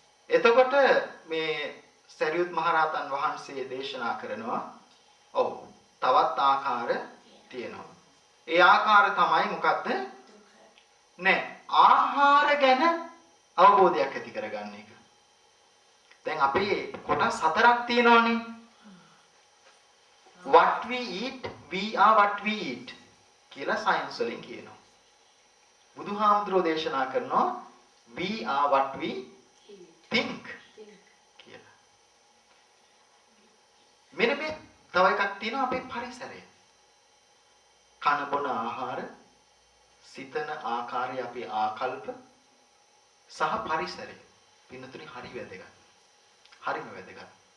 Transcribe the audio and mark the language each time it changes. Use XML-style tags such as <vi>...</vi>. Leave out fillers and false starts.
<si>එතකොට මේ සරියුත් මහරහතන් වහන්සේ දේශනා කරනවා ඔව් තවත් ආකාර තියෙනවා. ඒ ආකාර තමයි මොකද්ද? නෑ ආහාර ගැන අවබෝධයක් ඇති කරගන්න එක. දැන් අපේ කොටස් හතරක් තියෙනවානේ.</si> <en>What we eat, we are what we eat</en> <si>කියලා සයන්ස් වලින් කියනවා. බුදුහාමුදුරෝ දේශනා කරනවා</si> <en>we are what we think</en> <si>කියලා. මෙන්න මේ තව එකක් තියෙනවා අපේ පරිසරය. කන බොන ආහාර, සිතන ආකාරය අපේ ආකල්ප සහ පරිසරය. පින්නතුනි හරි වැදගත්. හරිම වැදගත්.</si>